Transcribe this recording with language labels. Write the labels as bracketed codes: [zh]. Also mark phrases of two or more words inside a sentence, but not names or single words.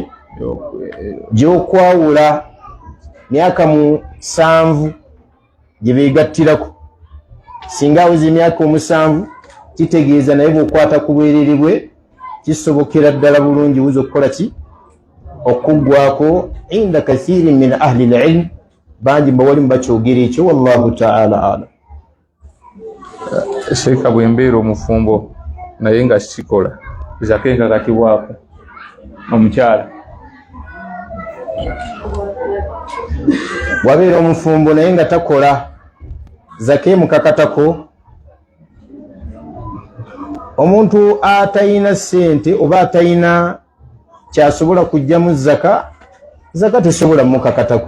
[lg] Gy'okwawula, myaka 7 gye beegattirako. Singa aweza emyaka 7 kitegeeza naye bw'okwata ku bwereere bwe kisobokera ddala bulungi wuzu okukola ki? Okuggwako. [ar] عند كثير من أهل العلم, [lg] bangi mbawalimu bakyogera ekyo, [ar] والله تعالى أعلم. [lg] Sheikha bwembeera omufumbo naye nga kikola zaka enkakatibwako omukyala. Wabeera omufumbo naye nga takola zaka emukakatako, omuntu atalina ssente oba atalina kyasobola kujjamu zaka tesobola mukakatako.